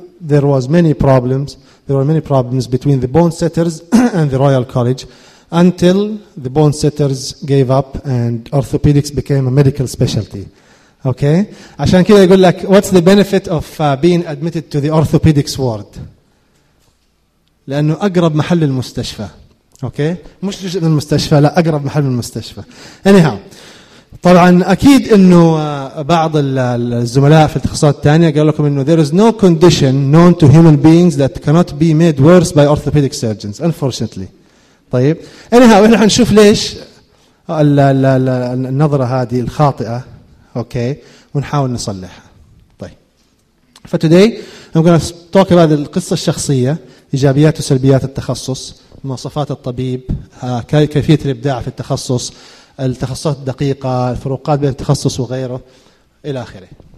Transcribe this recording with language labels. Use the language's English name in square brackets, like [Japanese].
[English] There were many problems between the bone setters and the Royal College until the bone setters gave up and orthopedics became a medical specialty. [Arabic] Okay, عشان كده يقول لك [English] what's the benefit of being admitted to the orthopedics ward؟ [Arabic] لانه اقرب محل المستشفى، اوكي، مش جزء من المستشفى، لا اقرب محل من المستشفى. [English] Anyhow، [Arabic] طبعا اكيد انه بعض الزملاء في التخصصات الثانيه قال لكم انه [English] there is no condition known to human beings that cannot be made worse by orthopedic surgeons unfortunately. [Arabic] طيب Anyhow، احنا حنشوف ليش النظره هذه الخاطئه اوكي ونحاول نصلحها. طيب فتوداي [English] I'm going to talk about [Arabic] القصة الشخصية, إيجابيات وسلبيات التخصص, مواصفات الطبيب, كيفية الإبداع في التخصص, التخصصات الدقيقة, الفروقات بين التخصص وغيره إلى آخره.